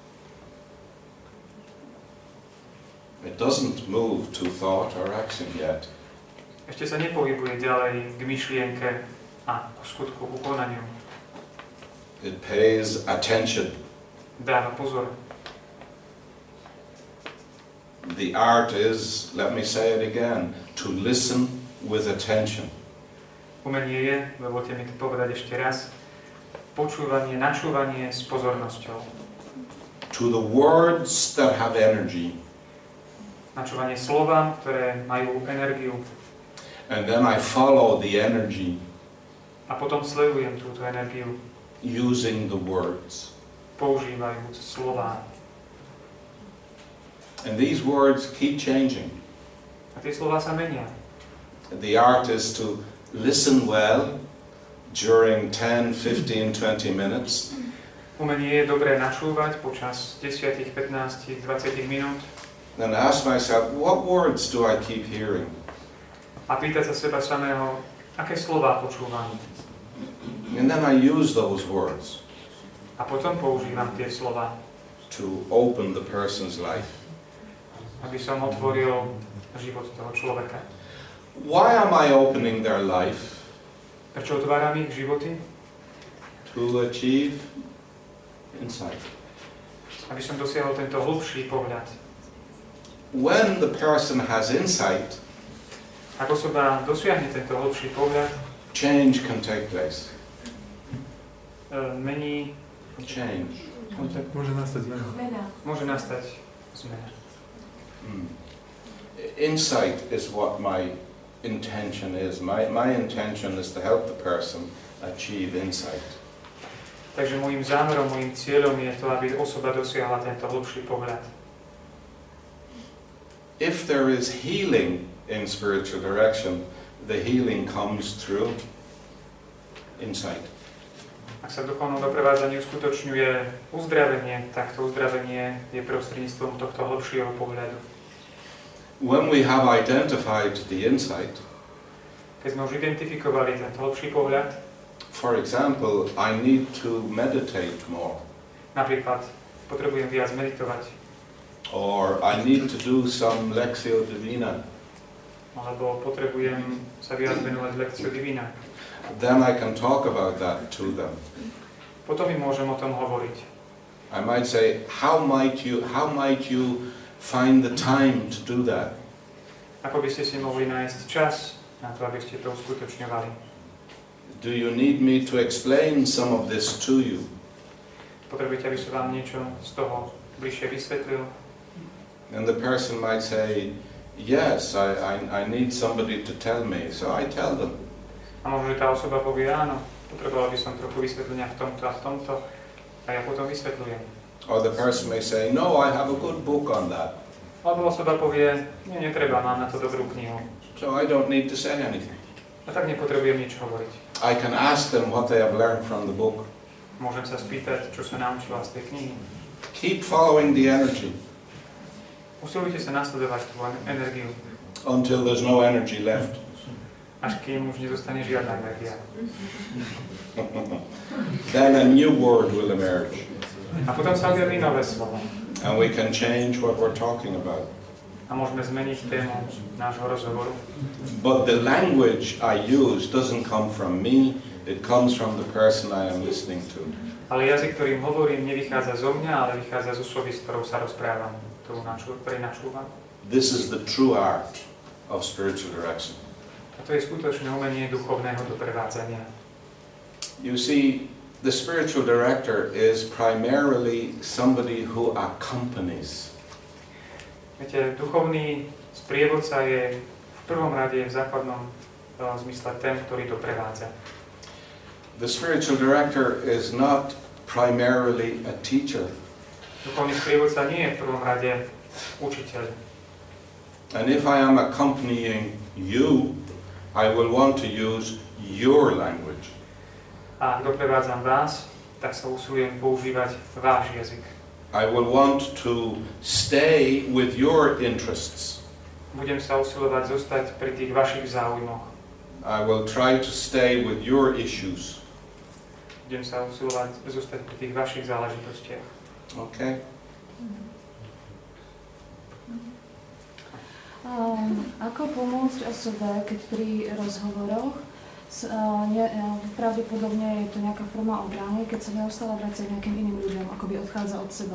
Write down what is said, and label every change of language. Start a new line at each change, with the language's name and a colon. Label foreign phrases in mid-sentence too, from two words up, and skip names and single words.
English: It doesn't move to thought or action yet.
Slovak: Ešte sa nepohybuje ďalej k myšlienke a k skutku, ku konaniu.
English: It pays attention.
Slovak: Dáva pozor.
English: The art is, let me say it again, to listen with attention.
Slovak: Umenie je, dovolte mi to povedať ešte raz, počúvanie, načúvanie s pozornosťou.
English: To the words that have energy.
Slovak: Načúvanie slovám, ktoré majú energiu.
English: And then I follow the energy
Slovak: A potom sledujem túto energiu,
English: using the words.
Slovak: používajúc slová.
English: And these words keep changing.
Slovak: A tie slová sa menia.
English: The art is to listen well during 10, 15, 20 minutes.
Slovak: Umenie je dobré načúvať počas 10, 15, 20 minút
English: And ask myself, what words do I keep hearing?
Slovak: a pýtať sa seba samého, aké slová počúvam.
English: And then I use those words
Slovak: A potom používam tie slová,
English: to open the person's life.
Slovak: aby som otvoril život toho človeka.
English: Why am I opening their life?
Slovak: Prečo otváram ich životy?
English: To achieve insight.
Slovak: Aby som dosiahol tento hlbší pohľad.
English: When the person has insight,
Slovak: Ak osoba dosiahne tento hlbší pohľad,
English: change can take place.
Slovak: Mení,
English: Change.
Slovak: Môže nastať zmena. Zmena. môže nastať zmena.
English: Insight is what my intention is. My intention is to help the person achieve insight.
Slovak: Takže môjim zámerom, môjim cieľom je to, aby osoba dosiahla tento hlbší pohľad.
English: If there is healing in spiritual direction, the healing comes through insight.
Slovak: Ak sa v duchovnom doprevádzaní uskutočňuje uzdravenie, tak to uzdravenie je prostredníctvom tohto hlbšieho pohľadu.
English: When we have identified the insight,
Slovak: Keď sme už identifikovali tento hlbší pohľad,
English: for example, I need to meditate more,
Slovak: napríklad potrebujem viac meditovať,
English: or I need to do some
Latin: Lectio Divina,
Slovak: alebo potrebujem sa viac venovať lekciu Divina.
English: then I can talk about that to them.
Slovak: Potom im môžem o tom hovoriť.
English: I might say, how might you find the time to do that?
Slovak: Ako by ste si mohli nájsť čas na to, aby ste to uskutočňovali.
English: Do you need me to explain some of this to you?
Slovak: Potrebujete, aby som vám niečo z toho bližšie vysvetlil?
English: And the person might say, yes, I need somebody to tell me, so I tell them.
Slovak: A možno, že tá osoba povie, áno, potreboval by som trochu vysvetlenia v tomto a v tomto, a ja potom vysvetľujem.
English: Or the person may say, no, I have a good book on that,
Slovak: Alebo osoba povie, nie, netreba, mám na to dobrú knihu.
English: so I don't need to say anything.
Slovak: A tak nepotrebujem nič hovoriť.
English: I can ask them what they have learned from the book.
Slovak: Môžem sa spýtať, čo sa naučila z tej knihy.
English: Keep following the energy
Slovak: Usilujte sa nasledovať tú energiu,
English: until there's no energy left.
Slovak: až kým už nezostane žiadna energia.
English: Then a new word will emerge,
Slovak: A potom sa objaví nové slovo.
English: and we can change what we're talking about.
Slovak: A môžeme zmeniť tému nášho rozhovoru.
English: But the language I use doesn't come from me, It comes from the person I am listening to.
Slovak: Ale jazyk, ktorým hovorím, nevychádza zo mňa, ale vychádza z osoby, s ktorou sa rozprávam, ktorej načúvam.
English: This is the true art of spiritual direction.
Slovak: A to je skutočné umenie duchovného doprevádzania.
English: You see, the spiritual director is primarily somebody who accompanies.
Slovak: Viete, duchovný sprievodca je v prvom rade v základnom zmysle ten, ktorý doprevádza.
English: The spiritual director is not primarily a teacher.
Slovak: Duchovný sprievodca nie je v prvom rade učiteľ.
English: And if I am accompanying you, I will want to use your language.
Slovak: A ak doprevádzam vás, tak sa usilujem používať váš jazyk.
English: I will want to stay with your interests.
Slovak: Budem sa usilovať zostať pri tých vašich záujmoch.
English: I will try to stay with your issues.
Slovak: Budem sa usilovať zostať pri tých vašich záležitostiach.
English: Okay?
Slovak: Ako pomôcť osobe, keď pri rozhovoroch pravdepodobne je to nejaká forma obrany, keď sa neustále vracia k nejakým iným ľuďom, ako by odchádza od seba.